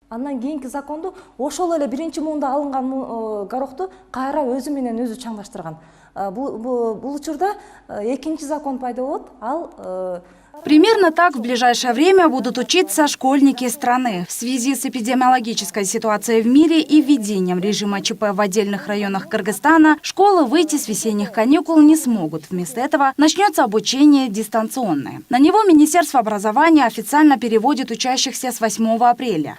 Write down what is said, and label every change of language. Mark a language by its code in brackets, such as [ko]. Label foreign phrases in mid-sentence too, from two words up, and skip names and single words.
[ky] Андан кийинки законду ошол эле биринчи муунда алынган горохту кайра өзү менен өзү чаңдаштырган. Бул учурда экинчи закон пайда болот. Ал [ru] Примерно так в ближайшее время будут учиться школьники страны. В связи с эпидемиологической ситуацией в мире и введением режима ЧП в отдельных районах Кыргызстана, школы выйти с весенних каникул не смогут. Вместо этого начнется обучение дистанционное. На него Министерство образования официально переводит учащихся с 8 апреля.